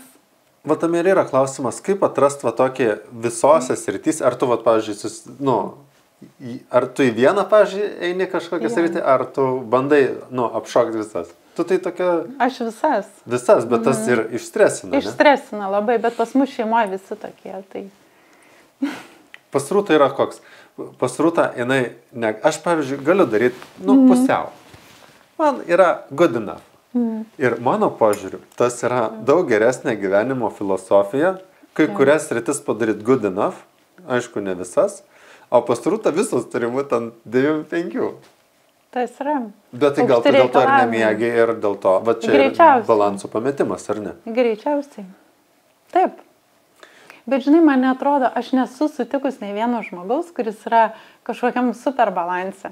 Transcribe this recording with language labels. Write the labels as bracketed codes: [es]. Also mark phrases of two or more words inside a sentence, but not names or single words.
[lt] Va tam ir yra klausimas, kaip atrast va tokį visose srityse, ar tu, va, pavyzdžiui, nu, ar tu į vieną, pavyzdžiui, eini kažkokią sritį, ar tu bandai, nu, apšokti visas. Tu tai tokia... Aš visas. Visas, bet tas ir išstresina, ne? Išstresina labai, bet pas mus šeimoje visi tokie, tai... Pas Rūtą yra koks? Pas Rūtą, jinai, ne, aš, pavyzdžiui, galiu daryti, nu, pusiau. Man yra [en] good enough. [lt] Ir mano požiūriu, tas yra daug geresnė gyvenimo filosofija, kai kurias sritis padaryti [en] good enough, [lt] aišku, ne visas, o pas Rūtą visos turi būti ant 9-5. Tas yra. Bet tai gal tu dėl to ir nemiegi ir dėl to, va čia ir balansų pametimas, ar ne? Greičiausiai. Taip. Bet žinai, man neatrodo, aš nesu sutikus nei vieno žmogaus, kuris yra kažkokiam super balanse.